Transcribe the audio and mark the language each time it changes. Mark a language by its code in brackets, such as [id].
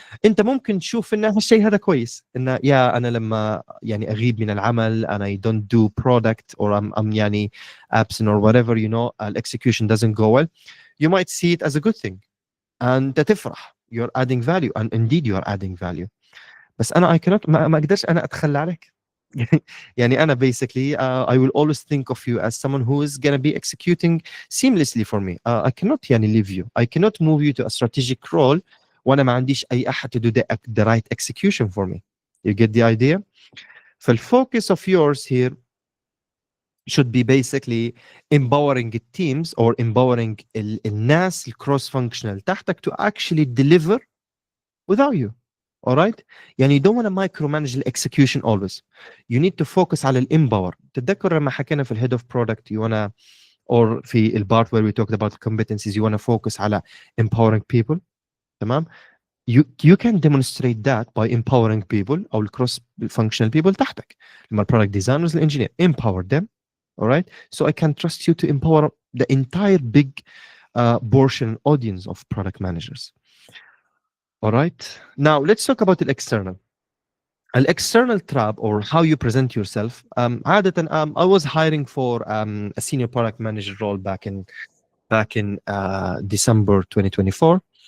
[ar] انت ممكن تشوف ان هالشيء هذا كويس، ان يا انا لما يعني اغيب من العمل [en] and I don't do product or I'm يعني absent or whatever, you know, execution doesn't go well, you might see it as a good thing and تفرح you're adding value, and indeed you are adding value. [ar] بس انا [en] I cannot [ar] ما اقدرش انا اتخلى عليك. [en] يعني انا basically I will always think of you as someone who is gonna be executing seamlessly for me. I cannot يعني leave you, I cannot move you to a strategic role وانا ما عنديش اي احد to do the right execution for me. You get the idea? فالfocus of yours here should be basically empowering teams or empowering [ar] الناس الcross functional تحتك [en] to actually deliver without you. All right? يعني you don't want to micromanage the execution always. You need to focus على الامباور. [ar] تتذكر لما حكينا في الهيد اوف برودكت [en] you wanna, or في البارت where we talked about competencies, you wanna focus على empowering people. تمام؟ You can demonstrate that by empowering people او الكروس functional people تحتك. [ar] لما البرودكت ديزاينرز الانجينير [en] empower them. All right? So I can trust you to empower the entire big portion audience of product managers. All right. Now let's talk about the external. An external trap, or how you present yourself. عادة I was hiring for a senior product manager role back in December 2024.